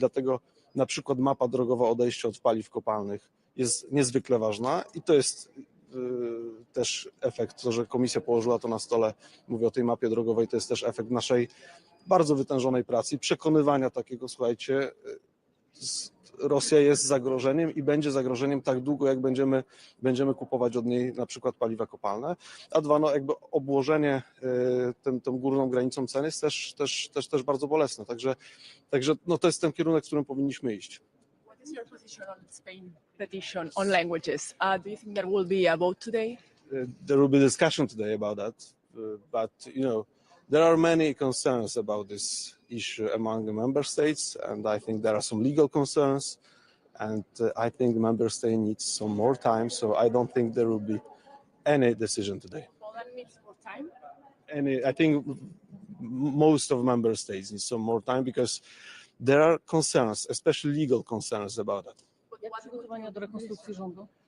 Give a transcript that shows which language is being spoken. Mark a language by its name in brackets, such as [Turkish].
[Polish] Dlatego na przykład mapa drogowa odejścia od paliw kopalnych jest niezwykle ważna i to jest też efekt, to, że Komisja położyła to na stole, mówię o tej mapie drogowej, to jest też efekt naszej bardzo wytężonej pracy i przekonywania takiego, słuchajcie, Rosja jest zagrożeniem i będzie zagrożeniem tak długo, jak będziemy kupować od niej na przykład paliwa kopalne. A dwa, no jakby obłożenie tą górną granicą cen jest też bardzo bolesne. Także no to jest ten kierunek, w którym powinniśmy iść. [English] What is your position on the Spain petition on languages? Do you think there will be a vote today? There will be discussion today about that, but you know, there are many concerns about this issue among the member states, and I think there are some legal concerns, and I think the member state needs some more time, so I don't think there will be any decision today. Poland needs more time? I think most of member states need some more time because there are concerns, especially legal concerns about that. [Polish] Jak przygotowania do rekonstrukcji rządu?